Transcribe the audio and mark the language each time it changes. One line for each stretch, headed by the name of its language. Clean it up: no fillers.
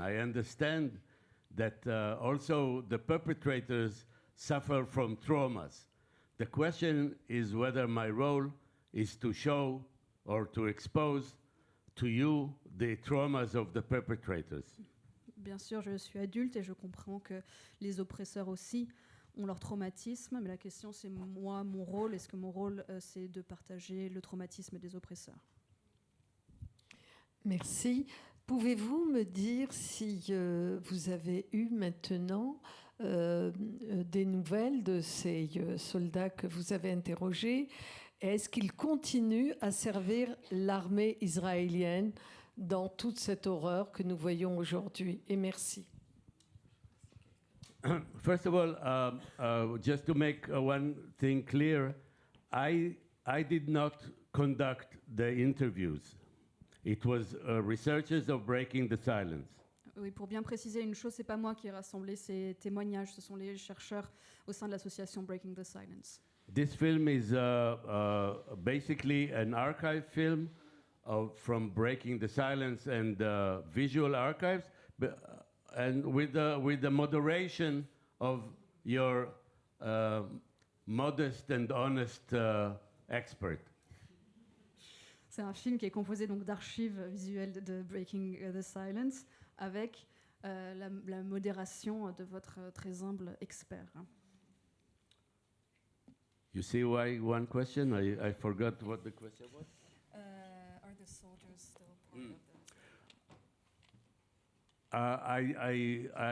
English: I understand that also the perpetrators suffer from traumas. The question is whether my role is to show or to expose to you the traumas of the perpetrators.
French: Bien sûr, je suis adulte et je comprends que les oppresseurs aussi ont leur traumatisme, mais la question c'est moi, mon rôle. Est-ce que mon rôle c'est de partager le traumatisme des oppresseurs? Merci. Pouvez-vous me dire si vous avez eu maintenant des nouvelles de ces soldats que vous avez interrogés? Est-ce qu'ils continuent à servir l'armée israélienne dans toute cette horreur que nous voyons aujourd'hui? Et merci.
English: First of all, just to make one thing clear, I did not conduct the interviews. It was researchers of Breaking the Silence.
French: Oui, pour bien préciser une chose, c'est pas moi qui ai rassemblé ces témoignages, ce sont les chercheurs au sein de l'association Breaking the Silence.
English: This film is basically an archive film from Breaking the Silence and visual archives, and with the moderation of your modest and honest expert.
French: C'est un film qui est composé donc d'archives visuelles de Breaking the Silence avec la modération de votre très humble expert.
English: You see why one question? I forgot what the question was. Are the soldiers still part of the...